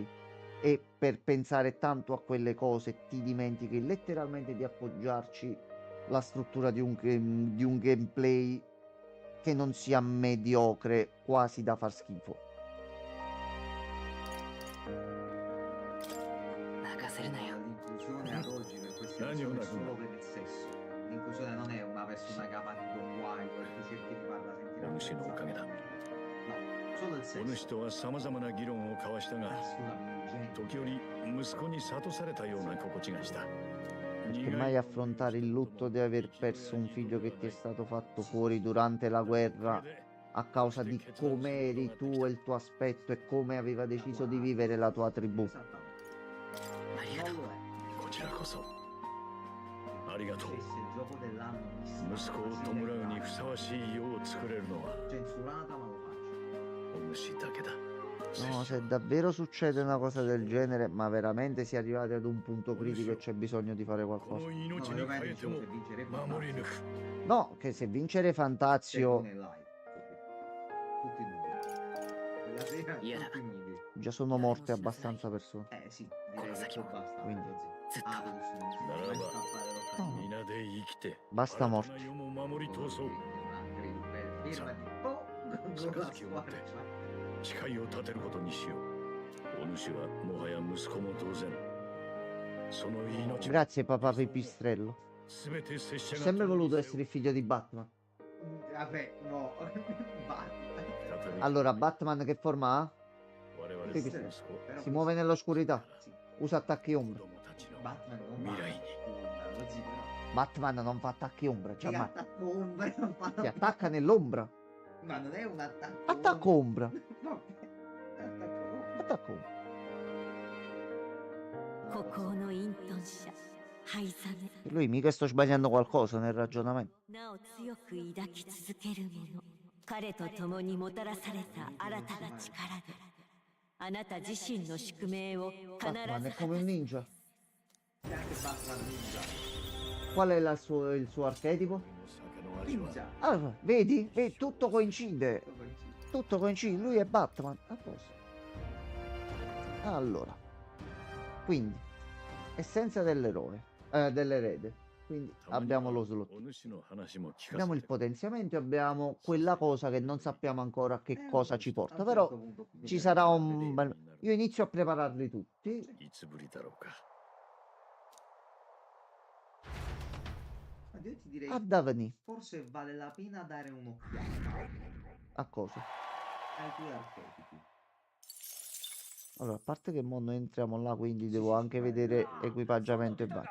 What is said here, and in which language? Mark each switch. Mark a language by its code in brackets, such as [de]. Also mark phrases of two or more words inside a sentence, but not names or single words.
[it] E per pensare tanto a quelle cose ti dimentichi letteralmente di appoggiarci la struttura di un gameplay che non sia mediocre, quasi da far schifo. L'inclusione ad oggi per queste persone è solo per il sesso. L'inclusione non è una persona che ama Don Wild perché cerchi di farla sentire [ja] お主のおかげだ。 [it] no, solo il [ja] お [it] sesso. [ja] 主とは様々な議論を交わしたが、 [it] Scusami, [ja] 時折息子に諭されたような心地がした。 [it] Perché mai affrontare il lutto di aver perso un figlio che ti è stato fatto fuori durante la guerra a causa di come eri tu e il tuo aspetto e come aveva deciso di vivere la tua tribù? [ja] こちらこそありがとう。 [it] il gioco dell'anno [ja] 息子を弔うにふさわしい世を作れるのは [it] censurata ma lo faccio. [ja] お主だけだ。 [it] No, se davvero succede una cosa del genere, ma veramente si è arrivati ad un punto critico e c'è bisogno di fare [ja] こ [it] qualcosa. [ja] の命 [it] No, [ja] に [it] io [ja] 変え [it] penso [ja] ても [it] se vincere [ja] 守り抜く [it] No, che se vincere se Fantazio non è live. Tutti nudi. La sera tutti nudi. già sono morte abbastanza persone. Sì, direi che può bastare. Quindi. Ah, vedi, sì, non si può mai scappare l'occasione. [ja] 皆で生きて [it] Basta [ja] 新た [it] morti. [ja] な世も守り通そう [it] Firma di po' con la squadra. [ja] 誓いを立てることにしよう。お主はもはや息子も同然。その命 [it] Grazie papà Pipistrello. [ja] すべて拙者 [it] Ho [ja] が [it] sempre voluto essere il figlio di Batman. Vabbè, no. Basta. Allora, Batman che forma ha? [ja] 我々の [it] Sì, [ja] 息 [it] sì. [ja] 子 [it] Si muove nell'oscurità. Sì, Usa attacchi [ja] 子 [it] ombra. [ja] 供たちの [it] Batman non Mirai. va. Lo zio, però. Batman non fa attacchi ombra. Cioè, Che ma attacco ombra non fa. si attacca nell'ombra. Ma non è un attacco. Attacco ombra. Vabbè, attacco ombra. Attacco ombra. [ja] 孤高の隠遁者灰ザメ [it] Lui mica sto sbagliando qualcosa nel ragionamento. [ja] なお強く抱き続ける者彼と共にもたらされた新たな力であなた自身の宿命を必 [it] Batman è [ja] ず [it] come un ninja. C'è anche Batman Ninja. Qual è il suo archetipo? [ja] 酒の味は [it] Ninja. Ah, vedi? Vedi? Tutto coincide. Tutto coincide. Tutto coincide. Lui è Batman. A posto. Allora. Quindi. Essenza dell'eroe. Dell'erede. Quindi abbiamo lo slot. [ja] お主の話も聞か [it] Abbiamo [ja] せ [it] il [ja] て [it] potenziamento e abbiamo quella cosa che non sappiamo ancora a che cosa ci A porta. un Però certo punto ci bisogna sarà fare un bel... Io inizio a prepararli tutti. [ja] いつぶりだろうか [it] Ma io ti direi, A Davani. forse vale la pena dare un'occhiata A cosa? ai tuoi archetipi. Allora, a parte che mo noi entriamo là, quindi devo anche vedere equipaggiamento e vari.